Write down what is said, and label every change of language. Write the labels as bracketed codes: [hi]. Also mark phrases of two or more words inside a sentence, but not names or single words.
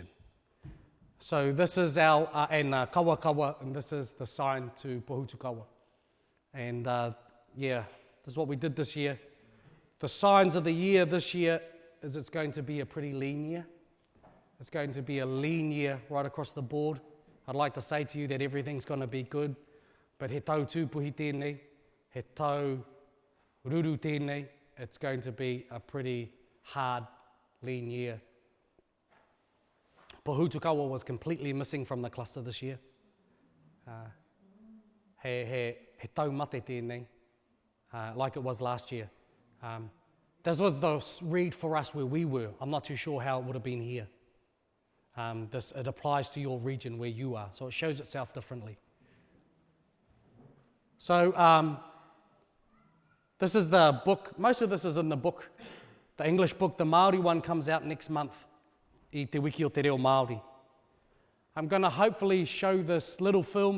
[en] So this is our, kawakawa, and this is the sign to Pohutukawa. And this is what we did this year. The signs of the year this year is it's going to be a pretty lean year. It's going to be a lean year right across the board. I'd like to say to you that everything's going to be good, but [mi] he tau tūpuhi tēnei, he tau ruru tēnei, [en] it's going to be a pretty hard, lean year. Pohutukawa was completely missing from the cluster this year. [mi] He tau mate tēnei, [en] like it was last year. This was the read for us where we were. I'm not too sure how it would have been here. It applies to your region where you are, so it shows itself differently. So this is the book. Most of this is in the book, the English book. The Māori one comes out next month, [mi] I te wiki o te reo Māori. [en] I'm going to hopefully show this little film.